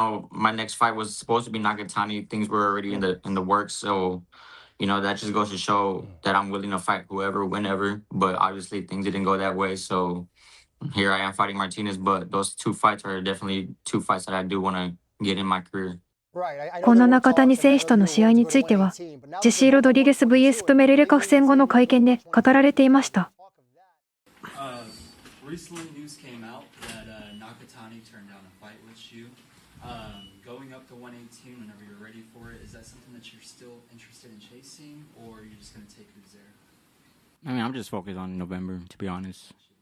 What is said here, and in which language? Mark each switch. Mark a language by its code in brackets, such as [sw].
[en] My next fight was supposed to be Nakatani. Things were already in the works. So, that just goes to show that I'm willing to fight whoever, whenever. But obviously things didn't go that way. So here I am fighting Martinez. But those two fights are definitely two fights that I do want to get in my career. [ja] この中谷選手との試合については、ジェシー・ロドリゲス vs プメレレカフ戦後の会見で語られていました。 [en] Recently, news came out that Nakatani turned down a fight with you. Going up to 118 whenever you're ready for it, is that something that you're still interested in chasing, or are you just going to take who's there? I'm just focused on November, to be honest.